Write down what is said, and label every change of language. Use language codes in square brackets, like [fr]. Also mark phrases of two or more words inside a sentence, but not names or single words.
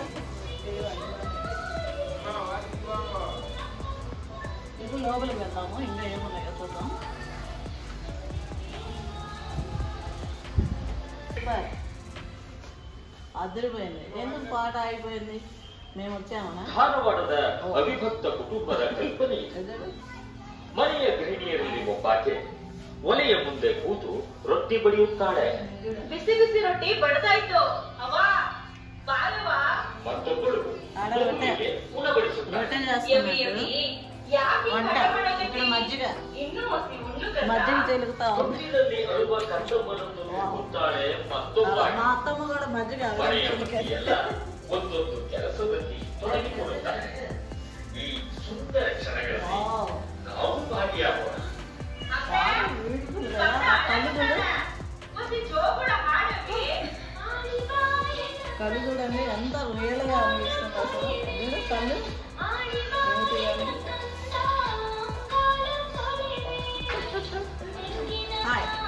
[te] ఇప్పుడు లోపలికి వెళ్తాము, ఇంకా ఏమున్నాయో చూద్దాం. అదిరిపోయింది. ఎందుకు పాట ఆగిపోయింది? మేము వచ్చామన్నా. [kn] ಧಾರವಾಡದ ಅವಿಭಕ್ತ ಕುಟುಂಬದ ಕಲ್ಪನೆ ಮನೆಯ ಗೃಹಿಣಿಯರಲ್ಲಿ ಒಬ್ಬಾಕೆ ಒಲೆಯ ಮುಂದೆ ಕೂತು ರೊಟ್ಟಿ ಬಡಿಯುತ್ತಾಳೆ. ಬಿಸಿ ಬಿಸಿ ರೊಟ್ಟಿ ಬಡದಾಯ್ತು ಅವ್ವ ಬಾರವ್ವ. ಮತ್ತೊಬ್ಬಳು ಮಗುವಿಗೆ ಉಣಬಡಿಸುತ್ತಾಳೆ. [te] రొట్టె చేస్తున్నట్టు వంట. ఇక్కడ మజ్జిగ మజ్జిగ తెలుగుతా ఉంది. [kn] ಹೊತ್ತಿನಲ್ಲಿ ಅಳುವ ಕಂದಮ್ಮನನ್ನು ನೋಡುತ್ತಾಳೆ ಮತ್ತೊಬ್ಬಾಕೆ. [te] మా అత్తమ్మ కూడా మజ్జిగ [kn] ಮನೆಯ ಮಂದಿಯೆಲ್ಲ ಒಂದೊಂದು ಕೆಲಸದಲ್ಲಿ ತೊಡಗಿಕೊಳ್ಳುತ್ತಾರೆ. ಈ ಸುಂದರ ಕ್ಷಣಗಳಲ್ಲಿ ನಾವು ಭಾಗಿಯಾಗೋಣ. [te] కళ్ళు చూడండి ఎంత రియల్గా అనిపిస్తుంది అసలు. కళ్ళు హాయ్.